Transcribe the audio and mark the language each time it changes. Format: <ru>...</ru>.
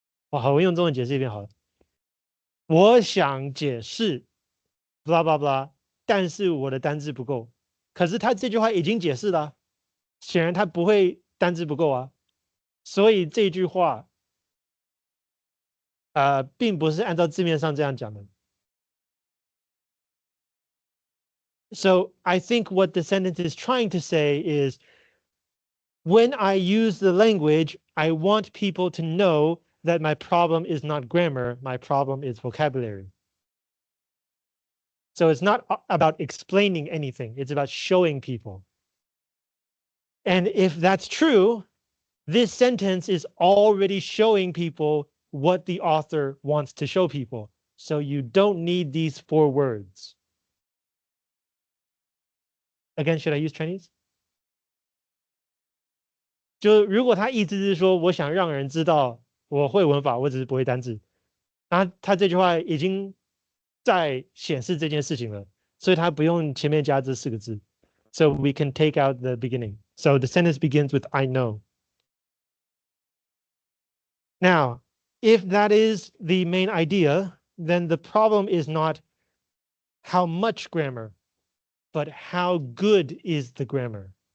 <zh>我好，我用中文解释一遍好了。我想解释，blah blah blah，但是我的单字不够。可是他这句话已经解释了啊，显然他不会单字不够啊，所以这句话并不是按照字面上这样讲的。</zh> <en>So I think what the sentence is trying to say is, when I use the language, I want people to know that my problem is not grammar, my problem is vocabulary. So it's not about explaining anything, it's about showing people. And if that's true, this sentence is already showing people what the author wants to show people. So you don't need these 4 words. Again, should I use Chinese?</en> <zh>就如果他意思是说，我想让人知道我会文法，我只是不会单字，他这句话已经在显示这件事情了，所以他不用前面加这4个字。</zh> <en>So we can take out the beginning. So the sentence begins with I know. Now, if that is the main idea, then the problem is not how much grammar, but how good is the grammar.</en>